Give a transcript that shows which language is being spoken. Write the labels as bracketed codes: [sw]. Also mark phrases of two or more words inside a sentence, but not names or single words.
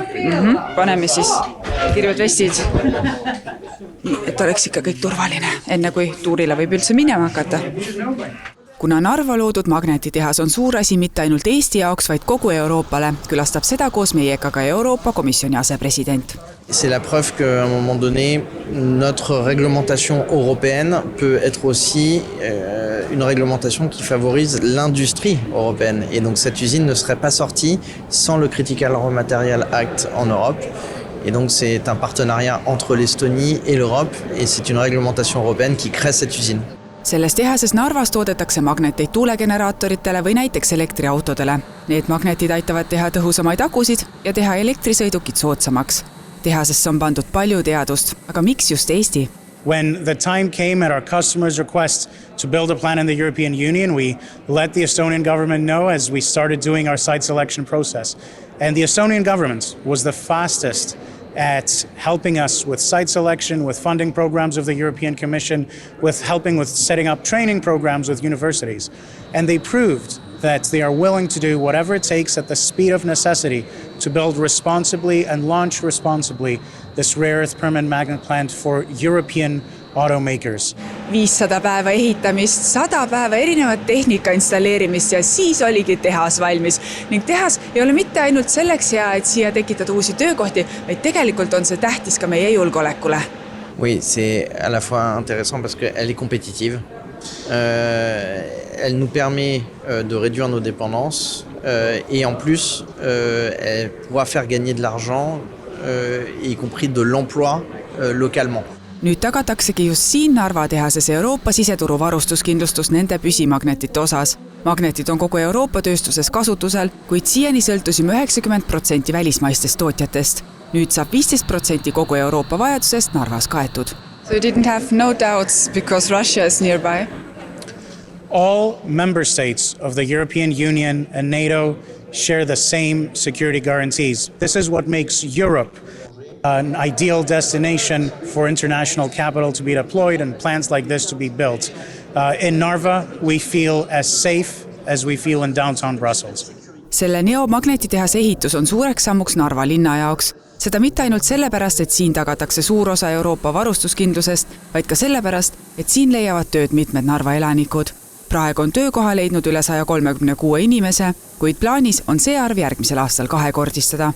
[et] Paneme siis kirjud vestid, et oleks ikka kõik turvaline, enne kui tuurile võib üldse minema hakata. Kuna Narva loodud magnetitehas on suur asi mitte ainult Eesti jaoks, vaid kogu Euroopale, külastab seda koos meiega ka Euroopa Komisjoni asepresident. [fr] C'est la preuve qu'à un moment donné, notre réglementation européenne peut être aussi une réglementation qui favorise l'industrie européenne. Et donc cette usine ne serait pas sortie sans le Critical Raw Material Act en Europe. Et donc c'est un partenariat entre l'Estonie et l'Europe. Et c'est une réglementation européenne qui crée cette usine. [et] Selles tehases Narvas toodetakse magneteid tuulegeneraatoritele või näiteks elektriautodele. Need magnetid aitavad teha tõhusamaid akusid ja teha elektrisõidukid soodsamaks. Tehasesse on pandud palju teadust, aga miks just Eesti? [en] When the time came at our customers' request to build a plant in the European Union, we let the Estonian government know as we started doing our site selection process. And the Estonian government was the fastest at helping us with site selection, with funding programs of the European Commission, with helping with setting up training programs with universities. And they proved that they are willing to do whatever it takes at the speed of necessity to build responsibly and launch responsibly this rare earth permanent magnet plant for European automakers. [et] 500 päeva ehitamist, 100 päeva erinevat tehnika installeerimist ja siis oligi tehas valmis. Ning tehas ei ole mitte ainult selleks hea, et siia tekitada uusi töökohti, vaid tegelikult on see tähtis ka meie julgeolekule. [fr] Oui, c'est à la fois intéressant parce qu'elle est compétitive. Elle nous permet de réduire nos dépendances et en plus, elle pourra faire gagner de l'argent, y compris de l'emploi localement. [et] Nüüd tagataksegi just siin Narva tehases Euroopa siseturu varustuskindlustus nende püsimagnetite osas. Magnetid on kogu Euroopa tööstuses kasutusel, kuid siiani sõltusime 90% välismaistest tootjatest. Nüüd saab 15% kogu Euroopa vajadusest Narvas kaetud. [en] So you didn't have no doubts because Russia is nearby? All member states of the European Union and NATO share the same security guarantees. This is what makes Europe an ideal destination for international capital to be deployed and plants like this to be built. In Narva, we feel as safe as we feel in downtown Brussels. [et] Selle neomagnetitehase ehitus on suureks sammuks Narva linna jaoks. Seda mitte ainult sellepärast, et siin tagatakse suur osa Euroopa varustuskindlusest, vaid ka sellepärast, et siin leiavad tööd mitmed Narva elanikud. Praegu on töökoha leidnud üle 136 inimese, kuid plaanis on see arv järgmisel aastal kahekordistada.